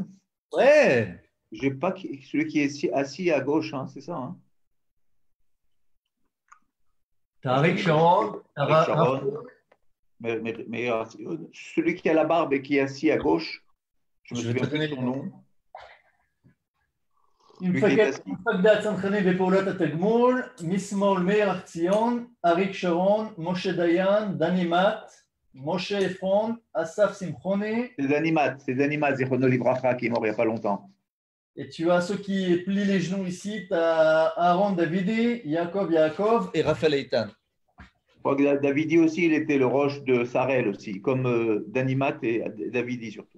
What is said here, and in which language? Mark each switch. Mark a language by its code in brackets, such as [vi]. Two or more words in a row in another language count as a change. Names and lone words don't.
[fr] Ouais! J'ai pas celui qui est assis à gauche, hein, c'est ça. Hein? T'as Arik Sharon. Meir Artzion. Celui qui a la barbe et qui est assis à gauche, je me souviens plus de son nom. [he] מפקד הצנחנים בפעולת התגמול, משמאל מאיר ארציון, אריק שרון, משה דיין, דני מט, משה עפרון, אסף שמחוני. [fr] C'est Dani Mat, [he] זכרונו לברכה, [fr] qui est mort il n'y a pas longtemps. Et tu as ceux qui plient les genoux ici, tu as Aaron Davidi, Yaakov et Raphaël Eitan. Je crois que Davidi aussi, il était le roche de Sarel aussi, comme Dani Mat et Davidi surtout.